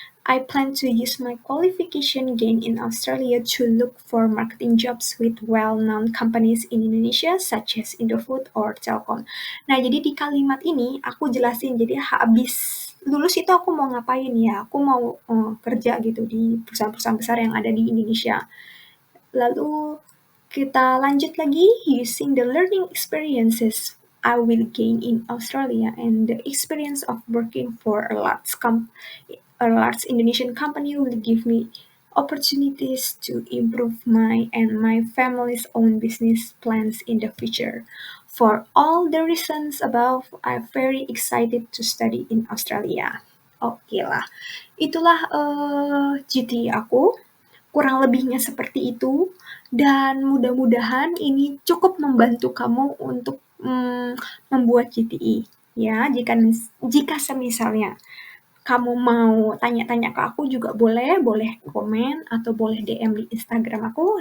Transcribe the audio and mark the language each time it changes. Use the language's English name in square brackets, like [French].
[English] I plan to use my qualification gained in Australia to look for marketing jobs with well-known companies in Indonesia such as Indofood or Telkom. [Indonesian] Nah, jadi di kalimat ini aku jelasin, jadi habis lulus itu aku mau ngapain ya? Aku mau kerja gitu di perusahaan-perusahaan besar yang ada di Indonesia. Lalu kita lanjut lagi, [English] using the learning experiences I will gain in Australia and the experience of working for a large Indonesian company will give me opportunities to improve my and my family's own business plans in the future. For all the reasons above, I'm very excited to study in Australia. [Indonesian] Oke lah, itulah GT aku. Kurang lebihnya seperti itu. Dan mudah-mudahan ini cukup membantu kamu untuk membuat GTI. Ya, jika semisalnya kamu mau tanya-tanya ke aku juga boleh komen atau boleh DM di Instagram aku.